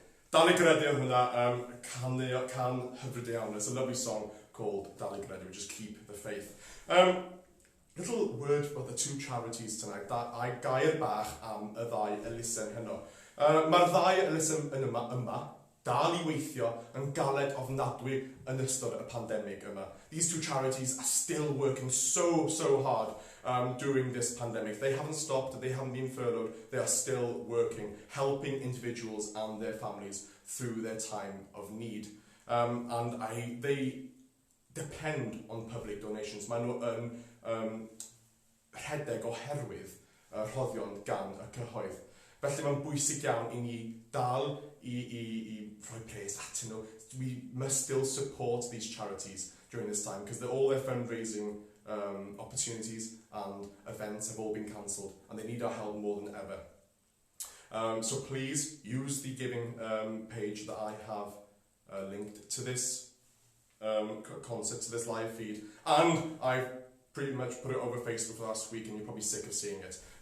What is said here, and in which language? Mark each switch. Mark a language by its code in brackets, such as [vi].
[cy] Dal I Gredu yn hwnna, can hyfryd iawn. [en] It's a lovely song called Dal I Gredu, just keep the faith. Little word about the two charities tonight. [cy] Gair bach am y ddau elusen heno. Mae'r ddau elusen yma, dal I weithio yn galed ofnadwy yn ystod y pandemig yma. [en] These two charities are still working so hard during this pandemic. They haven't stopped, they haven't been furloughed, they are still working, helping individuals and their families through their time of need. They depend on public donations. [cy] Maen nhw yn rhedeg oherwydd rhoddion gan y cyhoedd. Felly mae'n bwysig iawn I ni dal I rhoi pres atyn nhw. [en] We must still support these charities during this time because all their fundraising opportunities and events have all been cancelled and they need our help more than ever. So please use the giving page that I have linked to this concert, to this live feed, and I've pretty much put it over Facebook last week, and you're probably sick of seeing it.